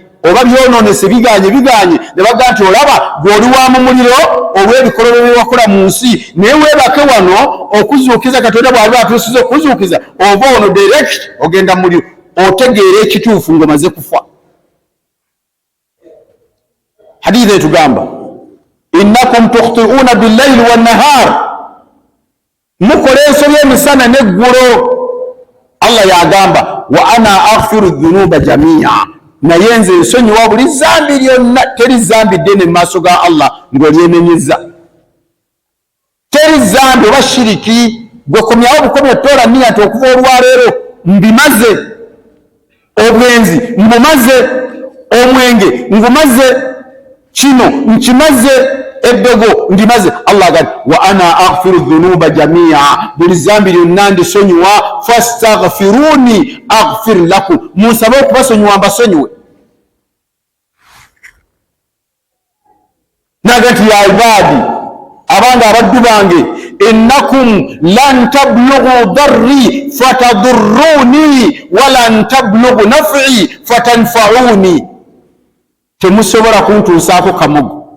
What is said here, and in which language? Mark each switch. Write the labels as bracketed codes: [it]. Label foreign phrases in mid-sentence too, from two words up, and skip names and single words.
[lg] Oba byonoonese biganye, ne baga nti olaba gw'oli wa mu muliro olw'ebikolwa bye wakola mu nsi, naye weebake wano okuzuukiza Katonda bw'aliba atuusiza okuzuukiza, ova wano direct ogenda mu muliro, otegeera ekituufu ng'omaze kufa. Hadithi etugamba [ar] إنكم تخطئون بالليل والنهار, [lg] mukola ensobi emisana n'eggulo. [ar] Allah yagamba وأنا أغفر الذنوب جميعا, [lg] naye nze nsonyiwa buli zambi lyonna. Teri zambi ddene mu maaso ga Allah ng'olyenenyezza, teri zambi oba shiriki gwekomyawo bukomya tola niya nti okuva olwaleero mbimaze, obwenzi mbumaze, omwenge ngumaze, kino nkimaze, eddogo ndimaze. [ar] Allah agamba وأنا أغفر الذنوب جميعا, [lg] buli zambi lyonna ndisonyiwa, [ar] فاستغفروني أغفر لكم, [lg] munsabe okubasonyiwa mbasonyiwe. Naga nti [ar] يا عبادي, [lg] abange abaddu bange, [ar] إنكم لن تبلغوا ضري فتضروني ولن تبلغوا نفعي فتنفعوني, [lg] temusobola kuntuusaako kamogo.